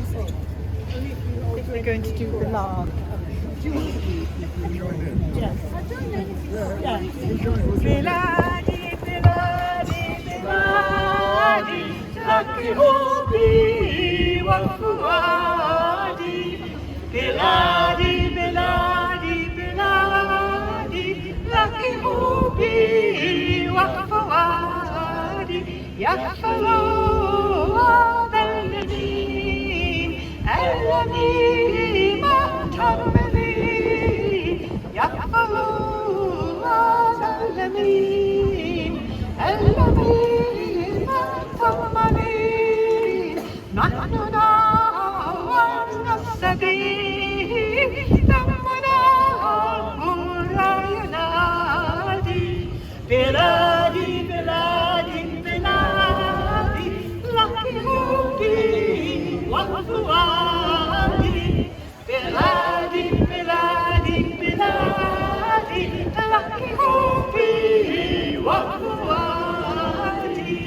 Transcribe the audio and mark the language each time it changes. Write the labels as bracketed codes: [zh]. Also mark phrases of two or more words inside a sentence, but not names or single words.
[en] We're going to do the last. Yes. [ar] بلادي، بلادي، بلادي، لك حبي وفؤادي. بلادي، بلادي، بلادي, لك حبي وفؤادي. يكفل اللدن، اللدن ما ترملي. يكفل اللدن، اللدن ما ترملي. نحن نورنا السبيل، دمنا حرا ينادي. بلادي، بلادي، بلادي، لك حبي وفؤادي. بلادي، بلادي، بلادي, لك حبي وفؤادي.